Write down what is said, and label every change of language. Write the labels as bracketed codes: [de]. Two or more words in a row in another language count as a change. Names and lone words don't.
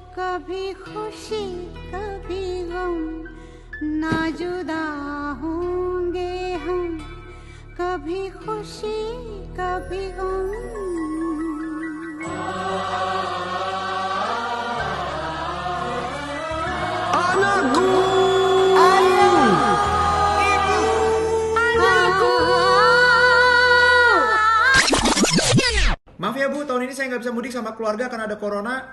[hi] कभी खुशी कभी गम ना जुदा होंगे हम कभी खुशी कभी गम [id] Anakku, Maaf ya Bu, tahun ini saya nggak bisa mudik sama keluarga karena ada corona.